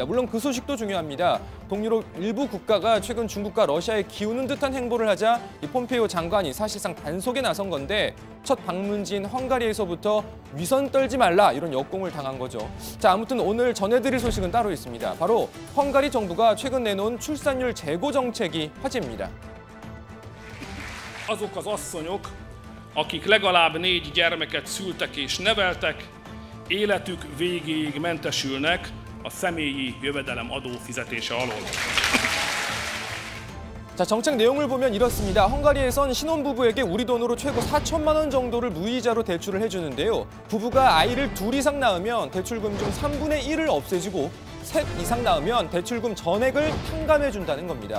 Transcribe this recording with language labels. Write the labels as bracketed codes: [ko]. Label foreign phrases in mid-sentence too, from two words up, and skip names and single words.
[ko] 물론 그 소식도 중요합니다. 동유럽 일부 국가가 최근 중국과 러시아에 기우는 듯한 행보를 하자 이 폼페이오 장관이 사실상 단속에 나선 건데 첫 방문지인 헝가리에서부터 위선 떨지 말라 이런 역공을 당한 거죠. 자, 아무튼 오늘 전해드릴 소식은 따로 있습니다. 바로 헝가리 정부가 최근 내놓은 출산율 재고 정책이 화제입니다. [hu] Azok az asszonyok, akik legalább 4 gyermeket szültek és neveltek, életük végéig mentesülnek a személyi jövedelem adó fizetése alól. [ko] 자, 정책 내용을 보면 이렇습니다. 헝가리에선 신혼부부에게 우리 돈으로 최고 4천만 원 정도를 무이자로 대출을 해주는데요. 부부가 아이를 2 이상 낳으면 대출금 중 3분의 1을 없애주고 3 이상 낳으면 대출금 전액을 탕감해준다는 겁니다.